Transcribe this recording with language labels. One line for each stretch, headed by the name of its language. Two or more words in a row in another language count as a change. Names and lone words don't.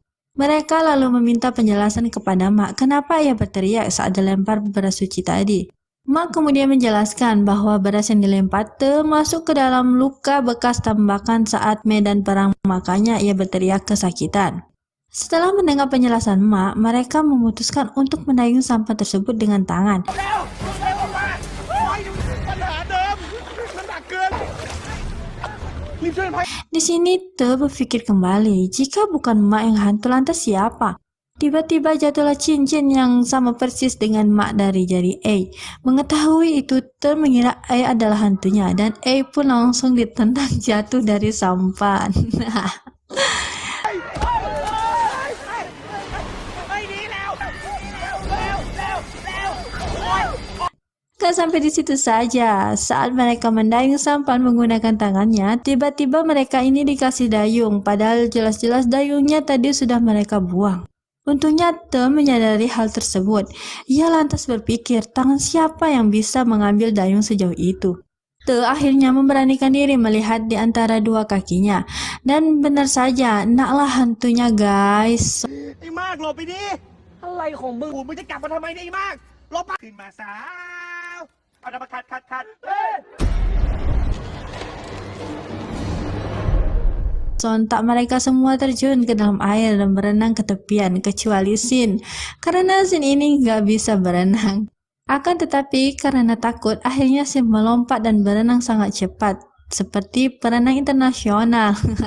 Indonesian: Mereka lalu meminta penjelasan kepada Mak kenapa ia berteriak saat dilempar beras suci tadi. Mak kemudian menjelaskan bahwa beras yang dilempar masuk ke dalam luka bekas tembakan saat medan perang, makanya ia berteriak kesakitan. Setelah mendengar penjelasan Mak, mereka memutuskan untuk mendayung sampah tersebut dengan tangan.
Thai: เร็วเร็วมาโอ้ยปัญหาเดิมมันหนักเกินรีบช่วยกันพาย
Indonesian: Di sini berpikir kembali, jika bukan Mak yang hantu lantas siapa? Tiba-tiba jatuhlah cincin yang sama persis dengan mak dari jari A. Mengetahui itu, Te mengira A adalah hantunya dan A pun langsung ditendang jatuh dari sampan.
Thai: ไม่หนีแล้วเร็วโอ๊ย
Indonesian: Gak sampai di situ saja, saat mereka mendayung sampan menggunakan tangannya, tiba-tiba mereka ini dikasih dayung, padahal jelas-jelas dayungnya tadi sudah mereka buang. Untungnya Te menyadari hal tersebut. Ia lantas berpikir, tangan siapa yang bisa mengambil dayung sejauh itu? Te akhirnya memberanikan diri melihat di antara dua kakinya. Dan benar saja, naklah hantunya guys.
Thai: ไอ้มากหลบไปดิอะไรของมึงมึงจะกลับมาทำไมเนี่ยไอ้มากหลบไปขึ้นมาสาวเอาน้ำมาคัดเฮ้ย
Indonesian: Sontak mereka semua terjun ke dalam air dan berenang ke tepian, kecuali Sin. Karena Sin ini nggak bisa berenang. Akan tetapi karena takut, akhirnya Sin melompat dan berenang sangat cepat, seperti perenang internasional.